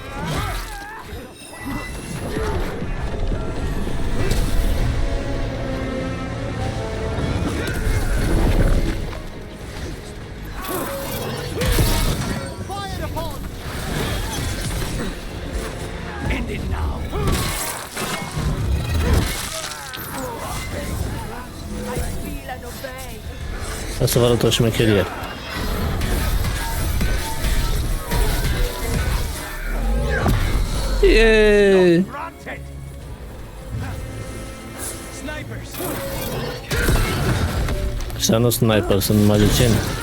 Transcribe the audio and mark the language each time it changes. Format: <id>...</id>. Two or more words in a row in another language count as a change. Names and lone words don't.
<en>Fire upon! End it now! I feel and obey!</en> <ro>Hai să vă arăt o șmecherie. Yeee! Ăștia nu sniper, sunt magicieni.</ro>